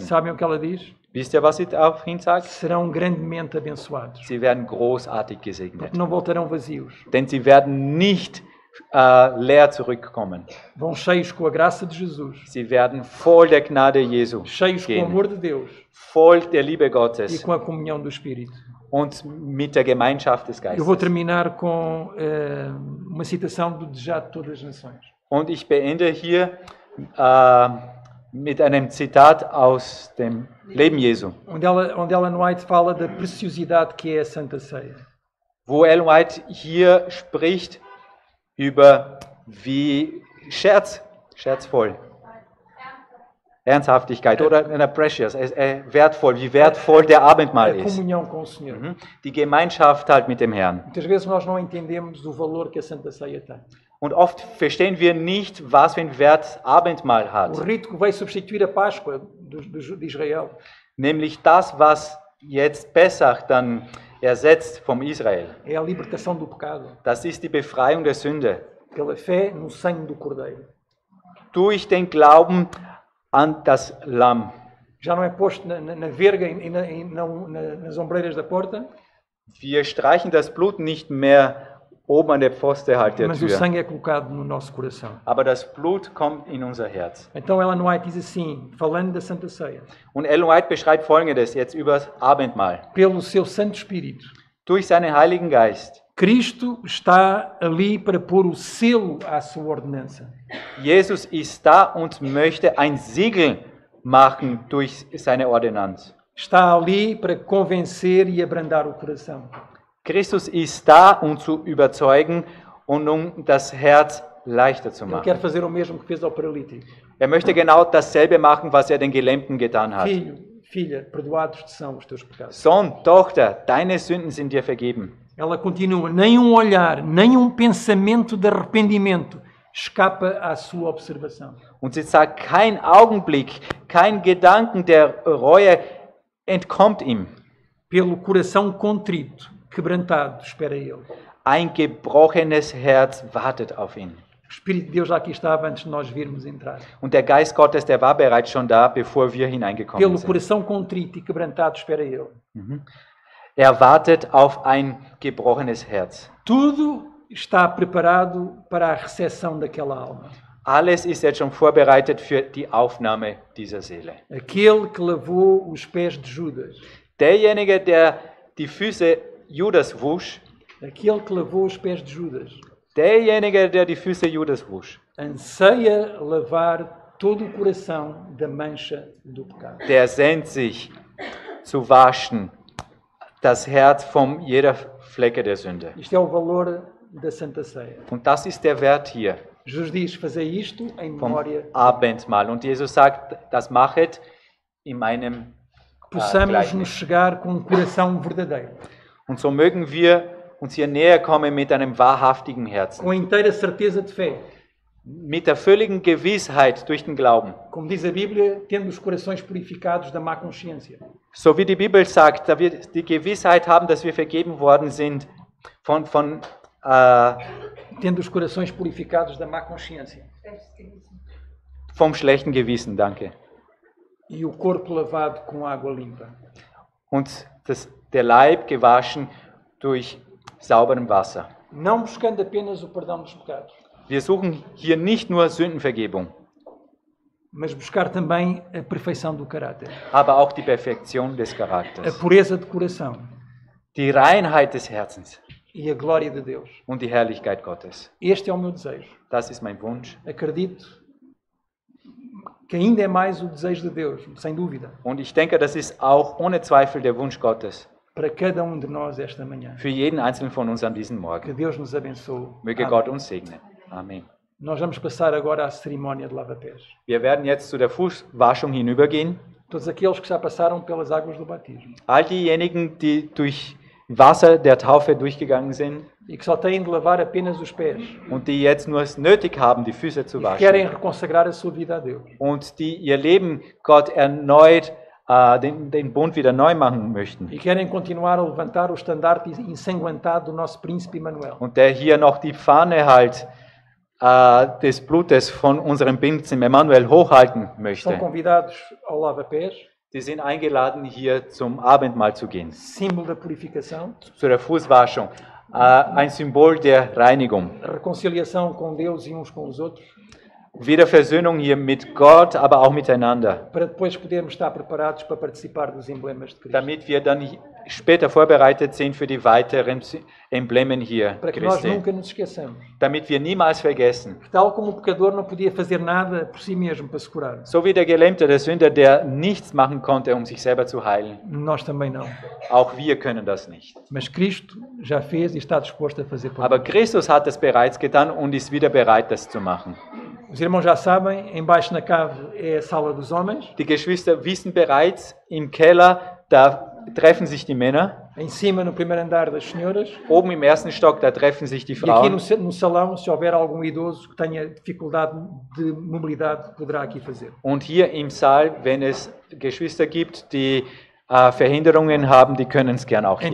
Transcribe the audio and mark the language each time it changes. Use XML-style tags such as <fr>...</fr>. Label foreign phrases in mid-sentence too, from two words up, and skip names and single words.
<pt>Sabem o que ela diz?</pt> <de>Wisst ihr, was sie daraufhin sagt?</de> <pt>Serão grandemente abençoados.</pt> <de>Sie werden großartig gesegnet.</de> <pt>Porque não voltarão vazios.</pt> <de>Denn sie werden nicht leer zurückkommen.</de> <pt>Vão cheios com a graça de Jesus.</pt> <de>Sie werden voll der Gnade Jesu</de> <pt>Cheios com o</pt> <de>gehen,</de> <pt>amor de Deus.</pt> <de>voll der Liebe</de> <pt>E</pt> <de>Gottes</de> <pt>com a comunhão do Espírito.</pt> <de>und mit der Gemeinschaft des</de> <pt>Eu vou</pt> <de>Geistes.</de> <pt>terminar com uma citação do Desejado de Todas as Nações.</pt> <de>Und ich beende hier mit einem Zitat aus dem Leben Jesu,</de> <pt>Onde Ellen White fala da preciosidade que é a Santa Ceia.</pt> <de>wo Ellen White hier spricht über wie scherzvoll, Ernsthaftigkeit oder precious, wertvoll, wie wertvoll der</de> <pt>A</pt> <de>Abendmahl ist.</de> <pt>comunhão com o Senhor.</pt> <de>Die Gemeinschaft halt mit dem Herrn.</de> <pt>Muitas vezes nós não entendemos o valor que a Santa Ceia tem.</pt> <de>Und oft verstehen wir nicht, was für einen Wert Abendmahl</de> <pt>O</pt> <de>hat.</de> <pt>rito que veio substituir a Páscoa de Israel</pt> <de>Nämlich das, was jetzt Pessach dann ersetzt vom Israel.</de> <pt>é a libertação do pecado</pt> <de>Das ist die Befreiung der Sünde.</de> <pt>pela fé no sangue do Cordeiro.</pt> <de>Durch den Glauben an das Lamm.</de> <pt>Já não é posto na verga e nas ombreiras da porta,</pt> <de>Wir streichen das Blut nicht mehr oben an der Pfoste halt der</de> <pt>mas o</pt> <de>Tür.</de> <pt>sangue é colocado no nosso coração.</pt> <de>Aber das Blut kommt in unser Herz.</de> <pt>Então Ellen White diz assim, falando da Santa Ceia:</pt> <de>Und Ellen White beschreibt Folgendes jetzt über das Abendmahl.</de> <pt>pelo seu Santo Espírito,</pt> <de>Durch seinen Heiligen Geist.</de> <pt>Cristo está ali para pôr o selo à sua ordenança.</pt> <de>Jesus ist da und möchte ein Siegel machen durch seine Ordinanz.</de> <pt>Está ali para convencer e abrandar o coração.</pt> <de>Christus ist da, um zu überzeugen und um das Herz leichter zu</de> <pt>Ele</pt> <de>machen.</de> <pt>quer fazer o mesmo que fez ao paralítico.</pt> <de>Er möchte genau dasselbe machen, was er den Gelähmten getan hat.</de> <pt>Filho, filha, perdoados te são os teus pecados.</pt> <de>Sohn, Tochter, deine Sünden sind dir vergeben.</de> <pt>Ela continua, nem um olhar, nem um pensamento de arrependimento escapa à sua observação.</pt> <de>Und sie sagt, kein Augenblick, kein Gedanken der Reue entkommt ihm.</de> <pt>Pelo coração contrito, quebrantado, espera ele.</pt> <de>Ein gebrochenes Herz wartet auf ihn.</de> <pt>O Espírito de Deus já aqui estava antes de nós virmos entrar.</pt> <de>Und der Geist Gottes, der war bereits schon da, bevor wir hineingekommen</de> <pt>Pelo</pt> <de>sind.</de> <pt>coração contrito e quebrantado espera Ele.</pt> <de>Er wartet auf ein gebrochenes Herz.</de> <pt>Tudo está preparado para a recepção daquela alma.</pt> <de>Alles ist jetzt schon vorbereitet für die Aufnahme dieser Seele.</de> <pt>Aquele que lavou os pés de Judas.</pt> <de>Derjenige, der die Füße Judas wusch,</de> <pt>Aquele que lavou os pés de Judas.</pt> <de>derjenige, der die Füße Judas wusch,</de> <pt>Anseia lavar todo o coração da mancha do pecado.</pt> <de>der sehnt sich zu waschen das Herz von jeder Flecke der Sünde.</de> <pt>Isto é o valor da Santa Ceia.</pt> <de>Und das ist der Wert hier</de> <pt>Jesus diz, fazei isto em</pt> <de>vom</de> <pt>memória,</pt> <de>Abendmahl. Und Jesus sagt, das machet in meinem</de> <pt>possamos nos</pt> <de>Gleichnis.</de> <pt>chegar com um coração verdadeiro,</pt> <de>Und so mögen wir uns hier näher kommen mit einem wahrhaftigen Herzen,</de> <pt>com a inteira certeza de fé.</pt> <de>mit der völligen Gewissheit durch den Glauben.</de> <pt>Como diz a Bíblia, tendo os corações purificados da má consciência.</pt> <de>So wie die Bibel sagt, da wir die Gewissheit haben, dass wir vergeben worden sind von</de> <pt>Tendo os corações purificados da má consciência.</pt> <de>vom schlechten Gewissen, danke.</de> <pt>E o corpo lavado com água limpa.</pt> <de>Und der Leib gewaschen durch sauberem Wasser.</de> <pt>Não buscando apenas o perdão dos pecados,</pt> <de>Wir suchen hier nicht nur Sündenvergebung,</de> <pt>mas buscar também a perfeição do caráter.</pt> <de>aber auch die Perfektion des</de> <pt>A</pt> <de>Charakters,</de> <pt>pureza de coração</pt> <de>die Reinheit des Herzens</de> <pt>e a glória de Deus.</pt> <de>und die Herrlichkeit Gottes.</de> <pt>Este é o meu desejo.</pt> <de>Das ist mein Wunsch.</de> <pt>Acredito que ainda é mais o desejo de Deus, sem dúvida,</pt> <de>Und ich denke, das ist auch ohne Zweifel der Wunsch Gottes</de> <pt>para cada um de nós esta manhã.</pt> <de>für jeden einzelnen von uns an diesem</de> <pt>Que</pt> <de>Morgen.</de> <pt>Deus nos abençoe.</pt> <de>Möge</de> <pt>Amém.</pt> <de>Gott uns segnen. Amen.</de> <pt>Nós vamos passar agora à cerimónia de lava-pés.</pt> <de>Wir werden jetzt zu der Fußwaschung hinübergehen.</de> <pt>Todos aqueles que já passaram pelas águas do batismo</pt> <de>All diejenigen, die durch Wasser der Taufe durchgegangen sind</de> <pt>e que só têm de lavar apenas os pés</pt> <de>und die jetzt nur es nötig haben, die Füße zu</de> <pt>e que querem</pt> <de>waschen</de> <pt>reconsagrar a sua vida a Deus.</pt> <de>und die ihr Leben Gott erneut, den Bund wieder neu machen möchten</de> <pt>E querem continuar a levantar o estandarte ensanguentado do nosso príncipe Emanuel.</pt> <de>und der hier noch die Fahne halt des Blutes von unserem Prinzen Emanuel hochhalten</de> <pt>Estão</pt> <de>möchte.</de> <pt>convidados ao lava-pés,</pt> <de>Die sind eingeladen, hier zum Abendmahl zu gehen,</de> <pt>símbolo da purificação,</pt> <de>zu der Fußwaschung. Ein Symbol der Reinigung.</de> <pt>a reconciliação com Deus e uns com os outros,</pt> <de>Wiederversöhnung hier mit Gott, aber auch miteinander,</de> <pt>para depois podermos estar preparados para participar dos emblemas de Cristo.</pt> <de>damit wir dann später vorbereitet sind für die weiteren Emblemen hier</de> <pt>Para que nós</pt> <de>Christi,</de> <pt>nunca nos esqueçamos.</pt> <de>damit wir niemals vergessen,</de> <pt>Tal como o pecador não podia fazer nada por si mesmo para se curar,</pt> <de>so wie der Gelähmte, der Sünder, der nichts machen konnte, um sich selber zu heilen,</de> <pt>nós também não.</pt> <de>auch wir können das nicht.</de> <pt>Mas Cristo já fez e está disposto a fazer por</pt> <de>Aber</de> <pt>nós.</pt> <de>Christus hat es bereits getan und ist wieder bereit, das zu machen.</de> <pt>Os irmãos já sabem, embaixo na cave é a sala dos homens,</pt> <de>Die Geschwister wissen bereits, im Keller, da treffen sich die Männer,</de> <pt>em cima no primeiro andar das senhoras,</pt> <de>oben im ersten Stock, da treffen sich die</de> <pt>e aqui</pt> <de>Frauen.</de> <pt>no salão, se houver algum idoso que tenha dificuldade de mobilidade, poderá aqui fazer.</pt> <de>Und hier im Saal, wenn es Geschwister gibt, die Verhinderungen haben, die können es gern auch hier</de>